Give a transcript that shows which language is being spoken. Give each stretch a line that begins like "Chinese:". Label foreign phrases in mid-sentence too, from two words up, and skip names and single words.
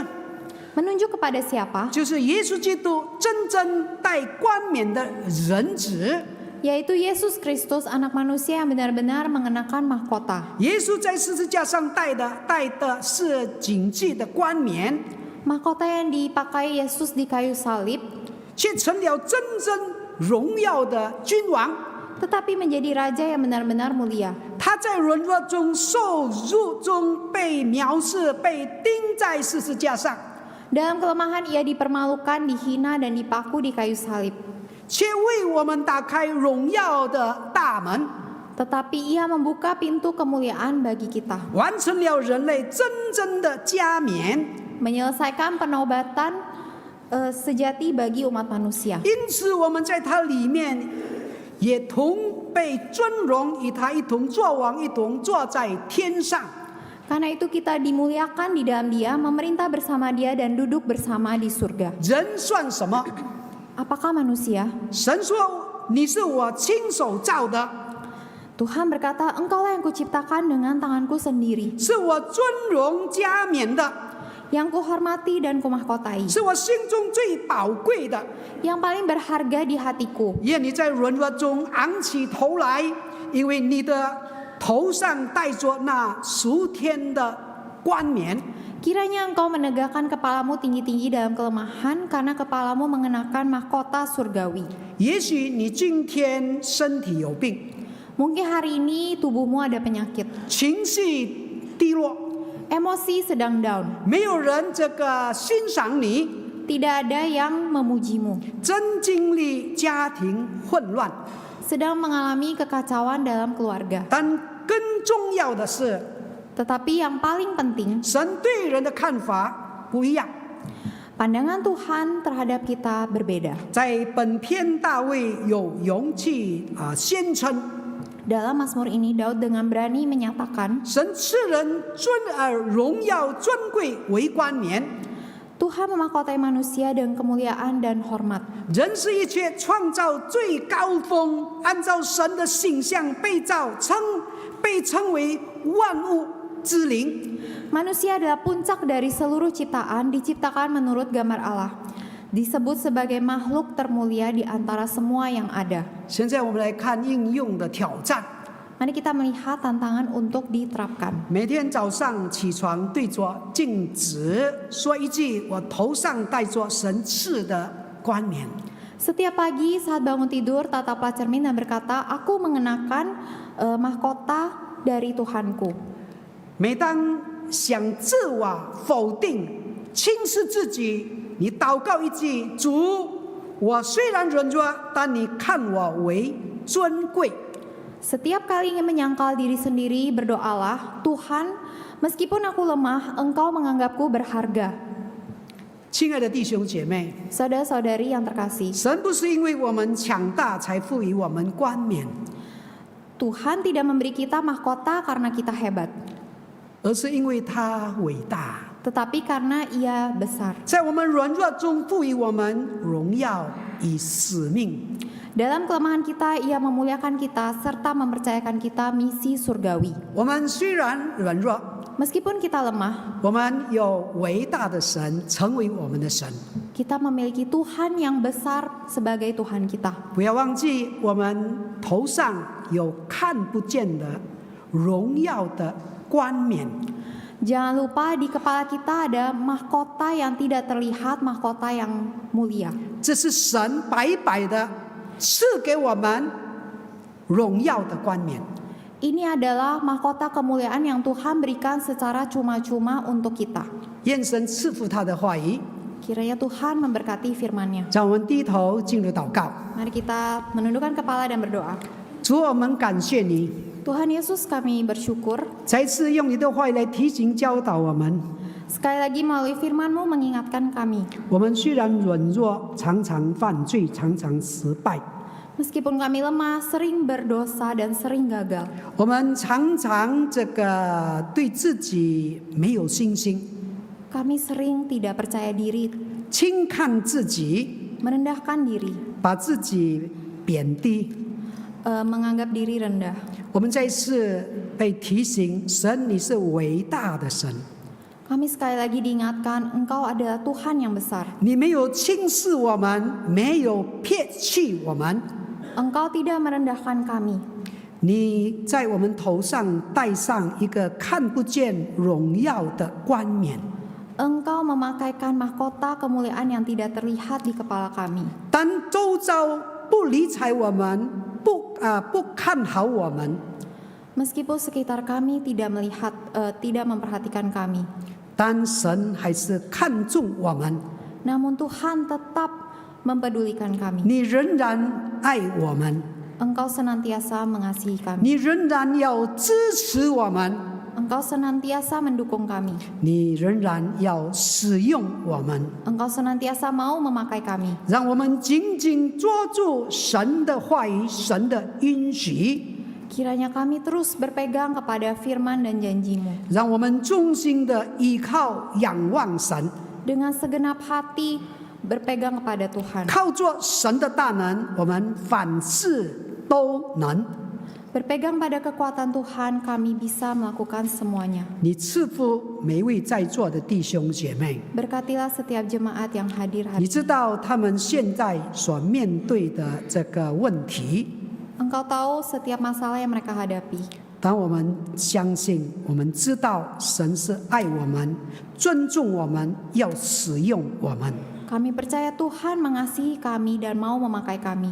Indonesian: Menunjuk kepada siapa?
Chinese: 就是耶稣基督真正戴冠冕的人子。
Indonesian: Yaitu Yesus Kristus, anak manusia yang benar-benar mengenakan mahkota.
Chinese: 耶稣在十字架上戴的是谨记的冠冕，
Indonesian: Mahkota yang dipakai Yesus di kayu salib,
Chinese: 却成了真正荣耀的君王。
Indonesian: tetapi menjadi raja yang benar-benar mulia.
Chinese: 他在软弱中、受辱中被藐视，被钉在十字架上，
Indonesian: Dalam kelemahan ia dipermalukan, dihina, dan dipaku di kayu salib.
Chinese: 却为我们打开荣耀的大门，
Indonesian: Tetapi ia membuka pintu kemuliaan bagi kita,
Chinese: 完成了人类真正的加冕。
Indonesian: menyelesaikan penobatan sejati bagi umat manusia.
Chinese: 因此，我们在他里面也同被尊荣，与他一同作王，一同坐在天上。
Indonesian: Karena itu kita dimuliakan di dalam Dia, memerintah bersama Dia, dan duduk bersama di surga.
Chinese: 人算什么？
Indonesian: Apakah manusia?
Chinese: 神说：“你是我亲手造的，
Indonesian: Tuhan berkata, Engkaulah yang kuciptakan dengan tanganku sendiri,
Chinese: 是我尊荣加冕的，
Indonesian: yang kuhormati dan kumahkotai,
Chinese: 是我心中最宝贵的。
Indonesian: yang paling berharga di hatiku.
Chinese: 愿你在软弱中昂起头来，因为你的头上戴着那属天的冠冕。
Indonesian: Kiranya engkau menegakkan kepalamu tinggi-tinggi dalam kelemahan, karena kepalamu mengenakan mahkota surgawi.
Chinese: 也许你今天身体有病，
Indonesian: Mungkin hari ini tubuhmu ada penyakit,
Chinese: 情绪低落，
Indonesian: emosi sedang down,
Chinese: 没有人欣赏你，
Indonesian: tidak ada yang memujimu,
Chinese: 正经历家庭混乱。
Indonesian: sedang mengalami kekacauan dalam keluarga.
Chinese: 但更重要的是，
Indonesian: Tetapi yang paling penting,
Chinese: 神对人的看法不一样。
Indonesian: pandangan Tuhan terhadap kita berbeda.
Chinese: 在本篇，大卫有勇气宣称，
Indonesian: Dalam Mazmur ini, Daud dengan berani menyatakan,
Chinese: 神赐人荣耀尊贵为冠冕。
Indonesian: Tuhan memahkotai manusia dengan kemuliaan dan hormat.
Chinese: 人是一切创造最高峰，按照神的形象被造，被称为万物之灵。
Indonesian: Manusia adalah puncak dari seluruh ciptaan, diciptakan menurut gambar Allah. Disebut sebagai makhluk termulia di antara semua yang ada.
Chinese: 现在我们来看应用的挑战。
Indonesian: Mari kita melihat tantangan untuk diterapkan.
Chinese: 每天早上起床对着镜子说一句：“我头上戴着神赐的冠冕。”
Indonesian: Setiap pagi saat bangun tidur, tataplah cermin dan berkata, aku mengenakan mahkota dari Tuhanku.
Chinese: 每当想自我否定、轻视自己，你祷告一句：“主，我虽然软弱，但你看我为尊贵。”
Indonesian: Setiap kali ingin menyangkal diri sendiri, berdoalah, Tuhan, meskipun aku lemah, Engkau menganggapku berharga.
Chinese: 亲爱的弟兄姐妹，
Indonesian: Saudara-saudari yang terkasih,
Chinese: 神不是因为我们强大才赋予我们冠冕，
Indonesian: Tuhan tidak memberi kita mahkota karena kita hebat,
Chinese: 而是因为他伟大，
Indonesian: tetapi karena Ia besar.
Chinese: 在我们软弱中赋予我们荣耀与使命。
Indonesian: Dalam kelemahan kita, Ia memuliakan kita serta mempercayakan kita misi surgawi.
Chinese: 我们虽然软弱，
Indonesian: Meskipun kita lemah,
Chinese: 我们有伟大的神成为我们的神。
Indonesian: kita memiliki Tuhan yang besar sebagai Tuhan kita.
Chinese: 不要忘记，我们头上有看不见的荣耀的冠冕。
Indonesian: Jangan lupa di kepala kita ada mahkota yang tidak terlihat, mahkota yang mulia.
Chinese: 这是神白白的赐给我们荣耀的冠冕。
Indonesian: Ini adalah mahkota kemuliaan yang Tuhan berikan secara cuma-cuma untuk kita.
Chinese: 愿神赐福他的话语。
Indonesian: Kiranya Tuhan memberkati firman-Nya.
Chinese: 让我们低头进入祷告。
Indonesian: Mari kita menundukkan kepala dan berdoa.
Chinese: 主，我们感谢你，
Indonesian: Tuhan Yesus, kami bersyukur
Chinese: 再次用你的话语来提醒教导我们。
Indonesian: sekali lagi melalui firman-Mu mengingatkan kami.
Chinese: 我们虽然软弱，常常犯罪，常常失败。
Indonesian: Meskipun kami lemah, sering berdosa dan sering gagal.
Chinese: 我们常常对自己没有信心，
Indonesian: Kami sering tidak percaya diri,
Chinese: 轻看自己，
Indonesian: merendahkan diri,
Chinese: 把自己贬低。
Indonesian: menganggap diri rendah.
Chinese: 我们再次被提醒，神你是伟大的神，
Indonesian: Kami sekali lagi diingatkan, Engkau adalah Tuhan yang besar.
Chinese: 你没有轻视我们，没有撇弃我们，
Indonesian: Engkau tidak merendahkan kami.
Chinese: 你在我们头上戴上一个看不见荣耀的冠冕。
Indonesian: Engkau memakaikan mahkota kemuliaan yang tidak terlihat di kepala kami.
Chinese: 当周遭不理睬我们，不看好我们，
Indonesian: Meskipun sekitar kami tidak melihat, tidak memperhatikan kami,
Chinese: 但神还是看重我们，
Indonesian: namun Tuhan tetap mempedulikan kami.
Chinese: 你仍然爱我们，
Indonesian: Engkau senantiasa mengasihi kami.
Chinese: 你仍然要支持我们，
Indonesian: Engkau senantiasa mendukung kami.
Chinese: 你仍然要使用我们，
Indonesian: Engkau senantiasa mau memakai kami.
Chinese: 让我们紧紧抓住神的话语、神的应许，
Indonesian: Kiranya kami terus berpegang kepada firman dan janji-Mu.
Chinese: 让我们忠心的依靠、仰望神，
Indonesian: Dengan segenap hati berpegang kepada Tuhan.
Chinese: 靠着神的大能，我们凡事都能。
Indonesian: Berpegang pada kekuatan Tuhan, kami bisa melakukan semuanya.
Chinese: 你赐福每位在座的弟兄姐妹，
Indonesian: Berkatilah setiap jemaat yang hadir
Chinese: 你
Indonesian: hari
Chinese: 知道他们现在所面对的这个问题。
Indonesian: Engkau tahu setiap masalah yang mereka hadapi.
Chinese: 当我们相信，我们知道神是爱我们、尊重我们、要使用我们，
Indonesian: Kami percaya Tuhan mengasihi kami dan mau memakai kami.